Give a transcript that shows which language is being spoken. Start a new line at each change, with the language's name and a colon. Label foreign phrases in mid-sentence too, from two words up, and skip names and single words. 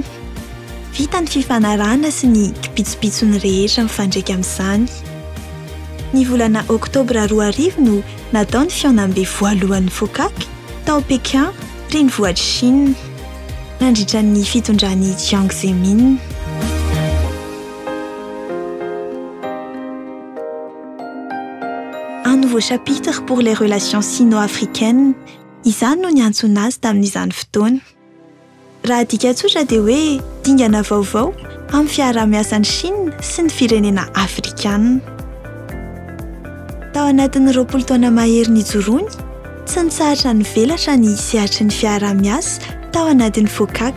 Malagasy: Vita ny fifanarahana sy ny kipitsopitsony rehetra mifandraika amin'izany. Ny volana Oktobra 2010 no natao ny fihaonam-be voalohan'ny FOCAC tao Pékin, renivohitry Chine, nandritra ny fitondran'ny Jiang Zemin.
French: Un nouveau chapitre pour les relations sino-africaines,
Malagasy: izany no niantsona azy tamin'izany fotoana. Raha dika tsotra dia hoe dingana vaovao amin'ny fiaraha-miasan'ny Chine sy ny firenena afrikanina. Tao anatin'ny 20 taona mahery nijoroany, tsy nitsahatra nivelatra ny sehatry ny fiaraha-miasa tao anatin'ny FOCAC.